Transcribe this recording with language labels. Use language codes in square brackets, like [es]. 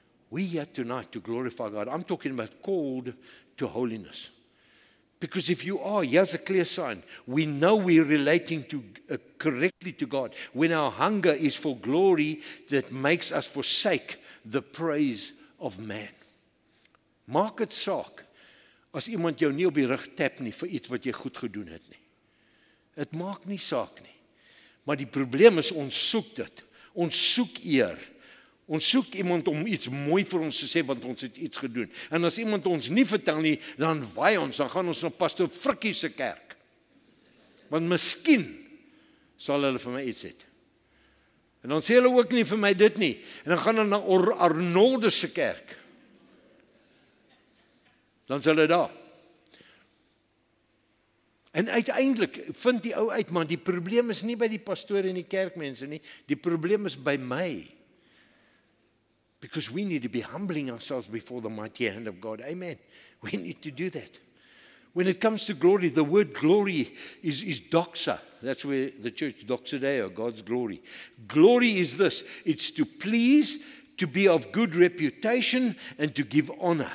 [en] We're here tonight to glorify God. I'm talking about called to holiness. Because if you are, here's a clear sign. We know we're relating to correctly to God. When our hunger is for glory, that makes us forsake the praise of man. [af] Maak dit saak as iemand jou nie op die rug tap nie vir iets wat jy goed gedoen het nie. Dit maak nie saak nie. Maar die probleem is ons soek dit. Ons soek eer. Ons soek iemand om iets mooi vir ons te sê, want ons het iets gedoen. En as iemand ons nie vertel nie, dan waai ons, dan gaan ons na pastoor Frikkie se kerk. Want miskien sal hulle vir my iets het. En dan sê hulle ook nie vir my dit nie. En dan gaan hulle na Arnoldus se kerk. Dan sal hulle daar. En uiteindelik vind die ou uit, man, die probleem is nie by die pastoor en die kerkmense nie, die probleem is by my. [en] Because we need to be humbling ourselves before the mighty hand of God. Amen. We need to do that. When it comes to glory, the word glory is doxa. That's where the church, doxa deo, God's glory. Glory is this. It's to please, to be of good reputation, and to give honor.